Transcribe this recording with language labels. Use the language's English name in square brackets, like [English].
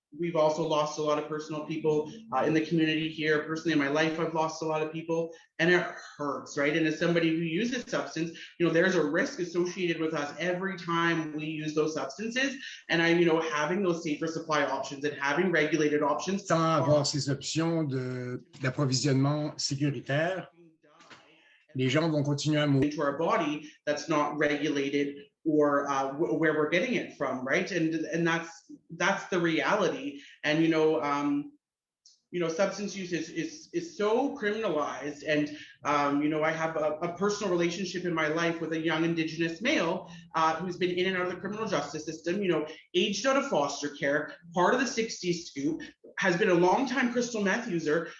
[English] we've also lost a lot of personal people in the community here. Personally, in my life, I've lost a lot of people, and it hurts, right? And as somebody who uses substance, there's a risk associated with us every time we use those substances. And having those safer supply options and having regulated options. [French] Sans avoir ces options d'approvisionnement sécuritaire, les gens vont continuer à mourir. [English] Into our body that's not regulated or where we're getting it from, right? And that's the reality. And substance use is so criminalized. And I have a personal relationship in my life with a young Indigenous male who's been in and out of the criminal justice system, aged out of foster care, part of the 60s scoop, has been a long-time crystal meth user.